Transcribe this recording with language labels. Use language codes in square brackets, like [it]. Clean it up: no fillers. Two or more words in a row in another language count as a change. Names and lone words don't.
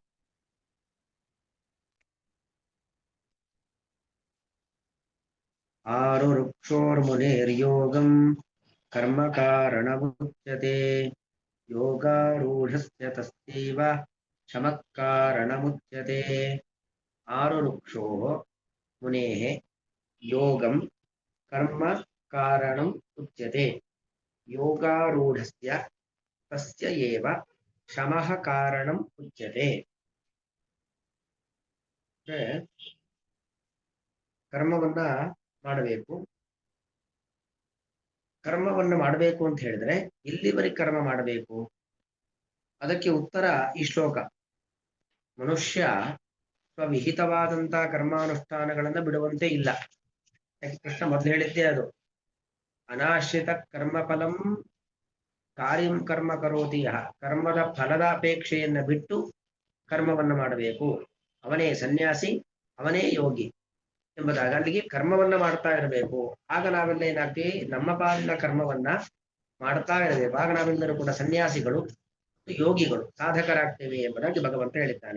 [sa] ಆರುರುಕ್ಷೋರ್ಮುನೇರ್ಯೋಗಂ ಕರ್ಮ ಕಾರಣಮುಚ್ಯತೆ ಯೋಗಾರೂಢಸ್ಯ ತಸ್ಯೈವ ಶಮಃ ಕಾರಣಮುಚ್ಯತೆ. ಆರುರುಕ್ಷೋ ಮುನೇಃ ಯೋಗಂ ಕರ್ಮ ಕಾರಣಂ ಉಚ್ಯತೆ ಯೋಗಾರೂಢಸ್ಯ ತಸ್ಯ ಏವ ಶಮಃ ಕಾರಣಂ ಉಚ್ಯತೆ. [kn] ಕರ್ಮವನ್ನ ಮಾಡಬೇಕು. ಕರ್ಮವನ್ನು ಮಾಡಬೇಕು ಅಂತ ಹೇಳಿದ್ರೆ ಎಲ್ಲಿವರೆಗೆ ಕರ್ಮ ಮಾಡಬೇಕು? ಅದಕ್ಕೆ ಉತ್ತರ ಈ ಶ್ಲೋಕ. ಮನುಷ್ಯ ಸ್ವವಿಹಿತವಾದಂತಹ ಕರ್ಮಾನುಷ್ಠಾನಗಳನ್ನ ಬಿಡುವಂತೆ ಇಲ್ಲ. ಯಾಕೆ ಕೃಷ್ಣ ಮೊದಲು ಹೇಳಿದ್ದೇ ಅದು. [sa] ಅನಾಶ್ರಿತ ಕರ್ಮಫಲಂ ಕಾರ್ಯಂ ಕರ್ಮ ಕರೋತಿ ಯಃ. [kn] ಕರ್ಮದ ಫಲದ ಅಪೇಕ್ಷೆಯನ್ನ ಬಿಟ್ಟು ಕರ್ಮವನ್ನು ಮಾಡಬೇಕು. ಅವನೇ ಸನ್ಯಾಸಿ, ಅವನೇ ಯೋಗಿ ಎಂಬುದಾಗಿ ಅಲ್ಲಿಗೆ ಕರ್ಮವನ್ನ ಮಾಡ್ತಾ ಇರಬೇಕು. ಆಗ ನಾವೆಲ್ಲ ಏನಾಗ್ತೀವಿ? ನಮ್ಮ ಪಾಲಿನ ಕರ್ಮವನ್ನ ಮಾಡ್ತಾ ಇರಬೇಕು. ಆಗ ನಾವೆಲ್ಲರೂ ಕೂಡ ಸನ್ಯಾಸಿಗಳು, ಯೋಗಿಗಳು, ಸಾಧಕರಾಗ್ತೇವೆ ಎಂಬುದಾಗಿ ಭಗವಂತ ಹೇಳಿದ್ದಾನೆ.